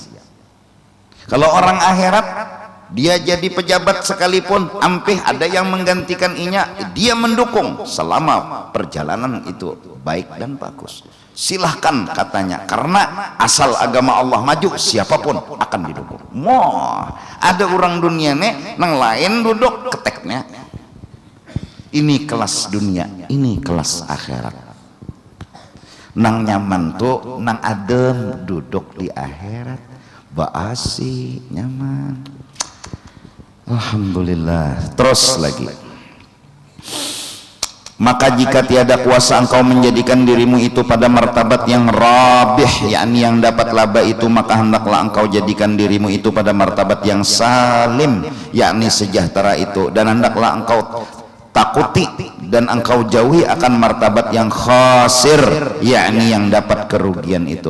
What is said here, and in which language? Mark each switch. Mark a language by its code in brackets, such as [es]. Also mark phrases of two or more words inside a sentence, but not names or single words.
[bjn] Kalau orang akhirat, dia jadi pejabat sekalipun, ampih ada yang menggantikan inya, dia mendukung selama perjalanan itu baik dan bagus. [id] Silahkan katanya, karena asal agama Allah maju, siapapun akan didukung. Wah, [bjn] ada orang dunia nih, nang lain duduk keteknya. [id] Ini kelas dunia, ini kelas akhirat. [bjn] Nang nyaman tuh nang adem duduk di akhirat, baasi nyaman, alhamdulillah. [id] Terus lagi, maka jika tiada kuasa engkau menjadikan dirimu itu pada martabat yang rabih, yakni yang dapat laba itu, maka hendaklah engkau jadikan dirimu itu pada martabat yang salim, yakni sejahtera itu, dan hendaklah engkau takuti dan engkau jauhi akan martabat yang khasir, yakni yang dapat kerugian itu.